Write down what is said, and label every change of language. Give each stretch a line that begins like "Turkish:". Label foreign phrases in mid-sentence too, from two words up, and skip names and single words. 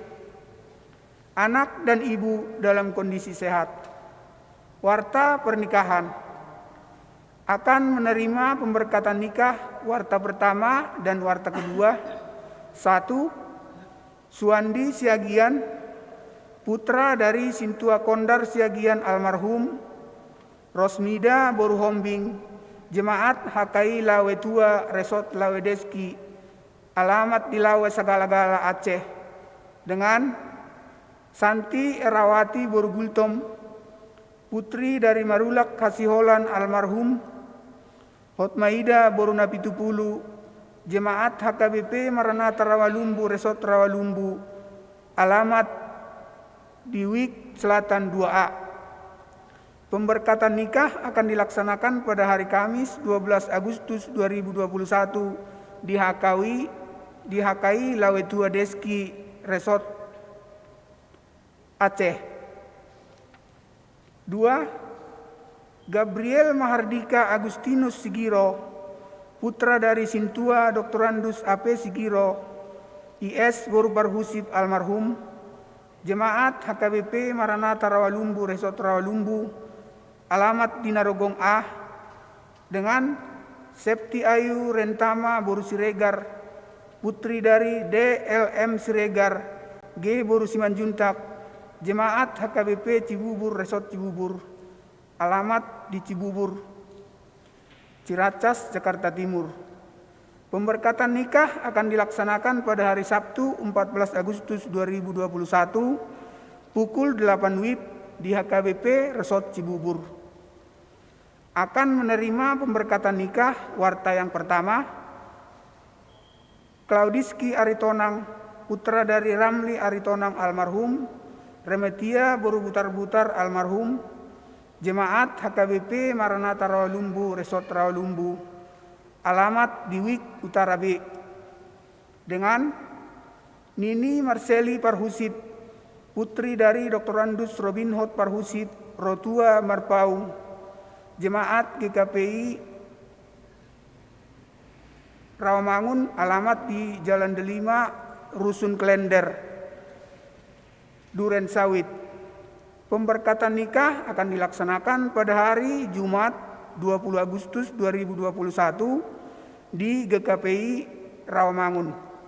Indonesian: Anak dan ibu dalam kondisi sehat. Warta pernikahan akan menerima pemberkatan nikah warta pertama dan warta kedua. 1. Suandi Siagian, putra dari Sintua Kondar Siagian almarhum, Rosmida Boruhombing, Jemaat HKI Lawetua Resort Lawedeski, alamat di Lawe Sagala-gala Aceh, dengan Santi Erawati Borugultom, putri dari Marulak Kasiholan almarhum, Hotmaida Borunapitupulu, Jemaat HKBP Maranatha Rawalumbu Resort Rawalumbu, alamat di Wik Selatan 2A. Pemberkatan nikah akan dilaksanakan pada hari Kamis 12 Agustus 2021 di HKI Lawetua Deski Resort Aceh. 2. Gabriel Mahardika Agustinus Sigiro, putra dari Sintua Doktorandus AP Sigiro, IS Boruparhusip almarhum, Jemaat HKBP Maranatha Rawalumbu Resort Rawalumbu, alamat di Narogong A, dengan Septi Ayu Rentama Boru Siregar, putri dari DLM Siregar, G Boru Simanjuntak, Jemaat HKBP Cibubur Resort Cibubur, alamat di Cibubur, Ciracas, Jakarta Timur. Pemberkatan nikah akan dilaksanakan pada hari Sabtu 14 Agustus 2021 pukul 8 WIB di HKBP Resort Cibubur. Akan menerima pemberkatan nikah warta yang pertama, Claudiski Aritonang, putra dari Ramli Aritonang almarhum, Remetia Borubutar-Butar almarhum, Jemaat HKBP Maranatha Rawalumbu Resort Rawalumbu, alamat di Wik Utara B, dengan Nini Marceli Parhusit, putri dari Doktorandus Robin Hood Parhusit, Rotua Marpaung, Jemaat GKPI Rawamangun, alamat di Jalan Delima, Rusun Klender, Duren Sawit. Pemberkatan nikah akan dilaksanakan pada hari Jumat 20 Agustus 2021 di GKPI Rawamangun.